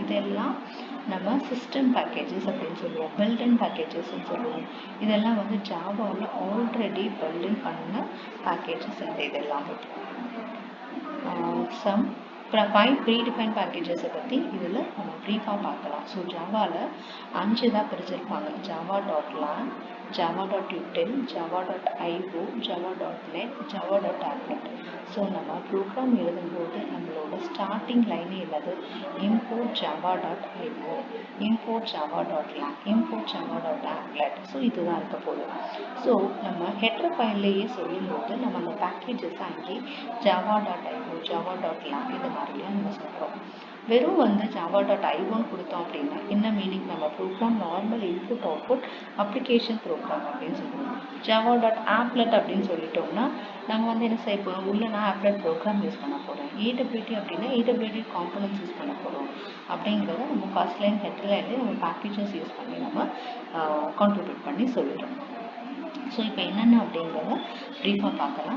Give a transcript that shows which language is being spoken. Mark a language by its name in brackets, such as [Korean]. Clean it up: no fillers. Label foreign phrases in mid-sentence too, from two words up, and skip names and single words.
[Tamil] இதெல்லாம் நம்ம [English] system packages [Tamil] அப்படின்னு சொல்லுவோம், [English] built and packages [Tamil] சொல்லுவோம். இதெல்லாம் வந்து ஜாவாவில் [English] already built [Tamil] பண்ண பேக்கேஜஸ் இந்த இதெல்லாமே. [English] Some 5 predefine packages [Tamil] பற்றி இதில் நம்ம ப்ரீஃபாக பார்க்கலாம். ஸோ ஜாவாவில் 5 தான் பிரிச்சிருப்பாங்க. java.lang, java.util, java.io, java.net, java.applet. ஸோ நம்ம ப்ரோக்ராம் எழுதும்போது நம்மளோட [English] starting line [Tamil] இல்லது [English] import java.io, import java.lang, import java.applet. [Tamil] ஸோ இதுதான் இருக்க போகுது. ஸோ நம்ம [English] header file [Tamil] சொல்லும்போது நம்ம அந்த பேக்கேஜஸ் அங்கே java.io, java.lang இந்த மாதிரிலாம் நம்ம சொல்கிறோம். வெறும் வந்து java.io கொடுத்தோம் அப்படின்னா என்ன மீனிங், நம்ம ப்ரோக்ராம் [English] normal input output application program [Tamil] அப்படின்னு சொல்லுவோம். java.applet அப்படின்னு சொல்லிட்டோம்னா நம்ம வந்து என்ன செய்ய போகிறோம், உள்ள நான் [English] applet program use [Tamil] பண்ண போகிறேன். AWT அப்படின்னா [English] AWT components use [Tamil] பண்ண போகிறோம் அப்படிங்கிறத நம்ம [English] first line header line [Tamil] நம்ம [English] packages use [Tamil] பண்ணி நம்ம கான்ட்ரிபியூட் பண்ணி சொல்லிடுறோம். ஸோ இப்போ என்னென்ன அப்படிங்கிறத ப்ரீஃபாக பார்க்கலாம்.